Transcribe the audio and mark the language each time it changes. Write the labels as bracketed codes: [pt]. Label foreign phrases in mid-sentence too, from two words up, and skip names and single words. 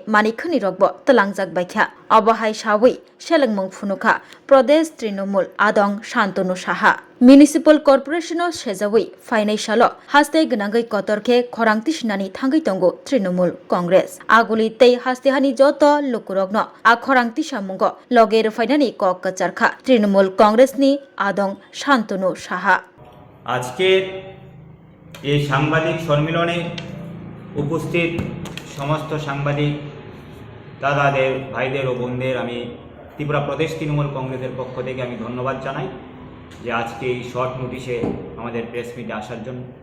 [trp] Manikhani Rogbo Talangjak Baikha Abahai Shawi Shelengmung Phunukha Pradesh Trinamool Adong Shantanu Shaha [en] Municipal Corporation of [trp] Shezawi Financial Haste Gnangai Kotorke Khorangti Shinani Thangai Tongo Trinamool Congress Aguli Tei Haste Hani Joto Lukurogno A Khorangti Shamungo Loger Finani Kok Kacharkha Trinamool Congress ni Adong Shantanu Shaha [bn] আজকের এই সাংবাদিক সম্মেলনে উপস্থিত সমস্ত সাংবাদিক দাদাদের ভাইদের ও বোনদের আমি ত্রিপুরা প্রদেশ তৃণমূল কংগ্রেসের পক্ষ থেকে আমি ধন্যবাদ জানাই যে আজকে এই [en] short notice [bn] আমাদের [en] press meet [bn] আসার জন্য।